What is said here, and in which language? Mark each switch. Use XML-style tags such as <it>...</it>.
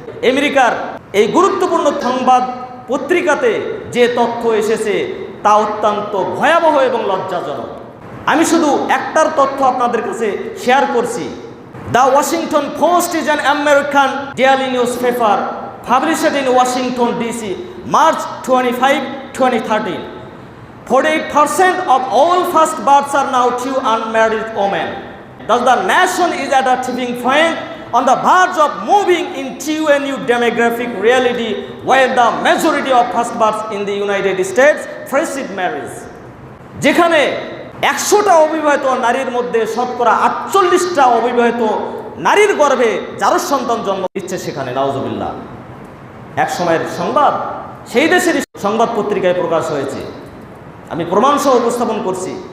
<bn>আমেরিকার এই গুরুত্বপূর্ণ সংবাদ পত্রিকাতে যে তথ্য এসেছে তা অত্যন্ত ভয়াবহ এবং লজ্জাজনক। আমি শুধু একটার তথ্য আপনাদের কাছে শেয়ার করছি।</bn> <en>The Washington Post is an American daily news paper published in Washington DC, March 25, 2013. 48% of all first births are now to unmarried women. Thus the nation is at a tipping point on the verge of moving into a new demographic reality where the majority of first births in the United States precede marriage.</en> <bn>যেখানে 100টা অবিবাহিত নারীর মধ্যে শতকরা 48টা অবিবাহিত নারীর গর্ভে জারজ সন্তান জন্ম দিচ্ছে সেখানে, নাউজুবিল্লাহ। এক সময়ের সংবাদ, সেই দেশের সংবাদ পত্রিকায় প্রকাশ হয়েছে, আমি প্রমাণসহ উপস্থাপন করছি।</bn>